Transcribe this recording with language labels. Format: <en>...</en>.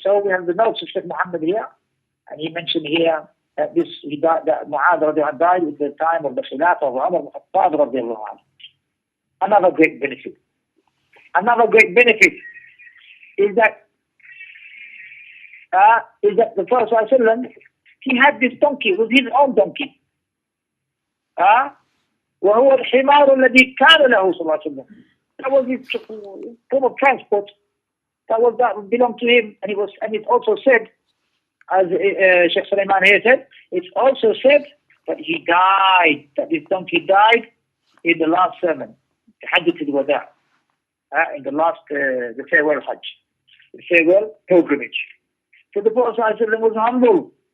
<en>So we have the notes of Sheikh Muhammad here. And he mentioned here that that Mu'adh radiallahu died at the time of the Khilafah of Umar ibn Khattab radiallahu anhu. Another great benefit. Another great benefit is that the Prophet ﷺ, he had this donkey, it was his own donkey.</en> <ar>وهو الحمار الذي كان له صلى الله عليه وسلم.</ar> <en>That was his form of transport. That belonged to him, and it also said, as Sheikh Sulaiman here said, it's also said that he died, that this donkey died in the last sermon, the Hajj al-Wada, in the last, the farewell Hajj, the farewell pilgrimage. So the Prophet ﷺ was humble.</en>